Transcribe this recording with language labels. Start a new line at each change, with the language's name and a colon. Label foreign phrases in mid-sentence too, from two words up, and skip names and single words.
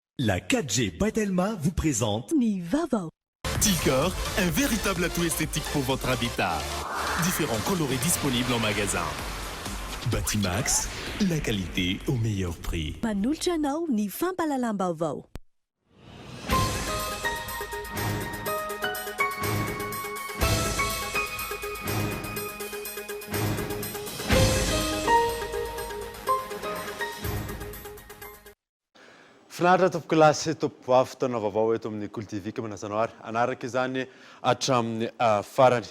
French: La 4G Batelma vous présente Nivava. Ticor, un véritable atout esthétique pour votre habitat. Différents colorés disponibles en magasin. Batimax, la qualité au meilleur prix.
Malagasy: Manolotra anao ny fampalalam-baovao. Finaritra tompoko lasy tompoko avy taona vaovao eto amin'ny Kultivika manasana ary anaraka izany hatramin'ny farany.